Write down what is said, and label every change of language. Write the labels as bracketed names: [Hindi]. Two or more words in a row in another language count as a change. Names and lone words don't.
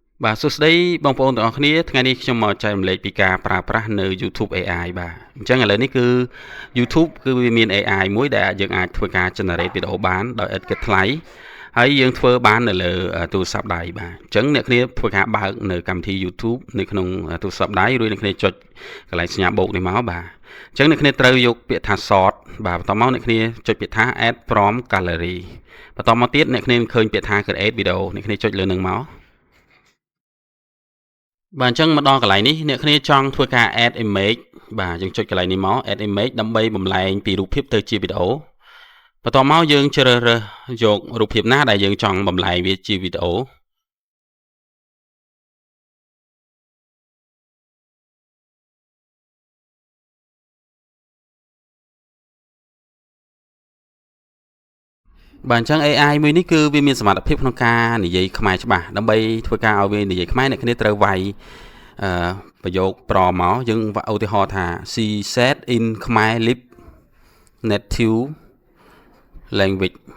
[Khmer] បាទសួស្តីបងប្អូនទាំងអស់គ្នាថ្ងៃនេះខ្ញុំមកចែករំលែកពីការប្រើប្រាស់នៅ YouTube AI បាទអញ្ចឹងឥឡូវនេះគឺ YouTube គឺវាមាន AI មួយដែលយើងអាចធ្វើការ generate វីដេអូបានដោយឥតគិតថ្លៃហើយយើងធ្វើបាននៅលើទូរស័ព្ទដៃបាទអញ្ចឹងអ្នកគ្នាធ្វើការបើកនៅកម្មវិធី YouTube នៅក្នុងទូរស័ព្ទដៃរួចអ្នកគ្នាចុចកន្លែងសញ្ញាបូកនេះមកបាទអញ្ចឹងអ្នកគ្នាត្រូវយកពាក្យថា sort បាទបន្តមកអ្នកគ្នាចុចពាក្យថា [English] add from gallery [Khmer] បន្តមកទៀតអ្នកគ្នាឃើញពាក្យថា [English] create video [Khmer] អ្នកគ្នាចុចលើនឹងមក បាទអញ្ចឹងមកដល់កន្លែងនេះអ្នកគ្នាចង់ធ្វើការ [English] add image [Khmer] បាទយើងចុចកន្លែងនេះមក [English] add image [Khmer] ដើម្បីបំលែងពីរូបភាពទៅជាវីដេអូបន្ទាប់មកយើងជ្រើសរើសយករូបភាពណាដែលយើងចង់បំលែងវាជាវីដេអូ បាទអញ្ចឹង AI មួយនេះគឺវាមានសមត្ថភាពក្នុងការនិយាយខ្មែរច្បាស់ដើម្បីធ្វើការឲ្យវានិយាយខ្មែរអ្នកគ្នាត្រូវវាយប្រយោគប្រមកយើងឧទាហរណ៍ថា [English] she said in Khmer lip native language